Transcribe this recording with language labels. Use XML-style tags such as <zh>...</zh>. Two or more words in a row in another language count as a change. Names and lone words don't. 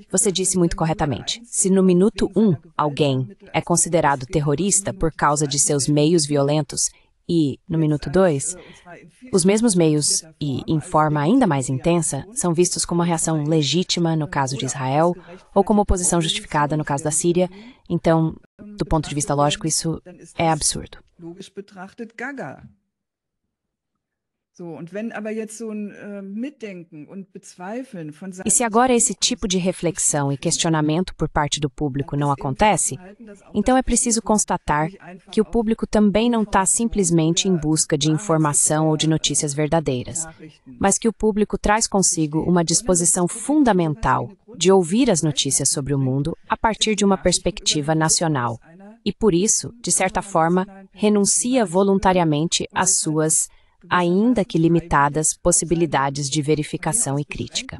<pt>Você disse muito corretamente. Se no minuto 1 alguém é considerado terrorista por causa de seus meios violentos e, no minuto 2, os mesmos meios e, em forma ainda mais intensa, são vistos como uma reação legítima no caso de Israel ou como oposição justificada no caso da Síria, então, do ponto de vista lógico, isso é absurdo.</pt> <de>logisch betrachtet gaga. So, und wenn aber jetzt so ein Mitdenken und Bezweifeln von</de> <pt>E se agora esse tipo de reflexão e questionamento por parte do público não acontece, então é preciso constatar que o público também não está simplesmente em busca de informação ou de notícias verdadeiras, mas que o público traz consigo uma disposição fundamental de ouvir as notícias sobre o mundo a partir de uma perspectiva nacional e, por isso, de certa forma, renuncia voluntariamente às suas ainda que limitadas, possibilidades de verificação e crítica.</pt>